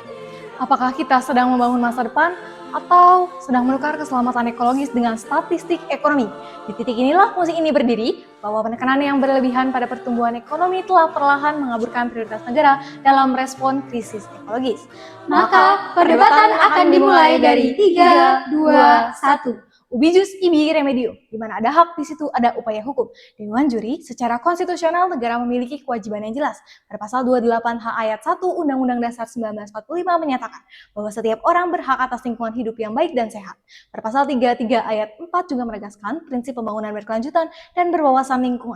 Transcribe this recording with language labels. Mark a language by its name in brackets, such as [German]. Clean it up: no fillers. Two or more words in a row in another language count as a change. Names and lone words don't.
[Indonesian] Apakah kita sedang membangun masa depan atau sedang menukar keselamatan ekologis dengan statistik ekonomi? Di titik inilah musik ini berdiri, bahwa penekanan yang berlebihan pada pertumbuhan ekonomi telah perlahan mengaburkan prioritas negara dalam respon krisis ekologis. Maka perdebatan akan dimulai dari 3, 2, 1. [Latin] Ubi jus ibi remedio, [Indonesian] di mana ada hak di situ ada upaya hukum. Dewan Juri, secara konstitusional negara memiliki kewajiban yang jelas. Pada pasal 28H ayat 1 Undang-Undang Dasar 1945 menyatakan bahwa setiap orang berhak atas lingkungan hidup yang baik dan sehat. Pada pasal 33 ayat 4 juga menegaskan prinsip pembangunan berkelanjutan dan berwawasan lingkungan.